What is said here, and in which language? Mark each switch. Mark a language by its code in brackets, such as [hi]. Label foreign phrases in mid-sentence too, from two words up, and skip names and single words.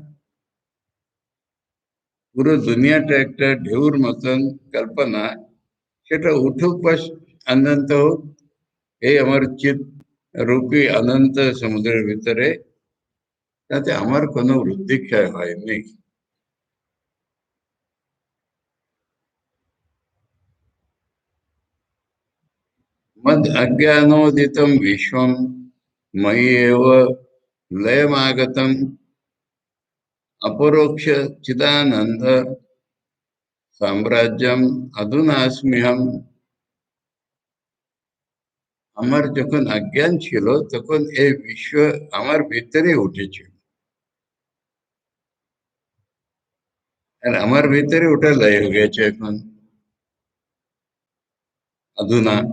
[bn] পুরো দুনিয়াটা একটা ঢেউর মতন কল্পনা, সেটা উঠুক বা অনন্ত হোক, এই আমার চিত রূপী অনন্ত সমুদ্রের ভিতরে, তাতে আমার কোনো বৃদ্ধি ক্ষয় হয়নি। [sa] मद अज्ञानोदितं विश्वं मयि एव लयमागतम् अपरोक्ष चिदानंद साम्राज्यम अधुनास्म्यहम्। [bn] আমার যখন অজ্ঞান ছিল তখন এই বিশ্ব আমার ভিতরে উঠেছিল, আর আমার ভিতরে ওটা লয় হয়ে গেছে এখন।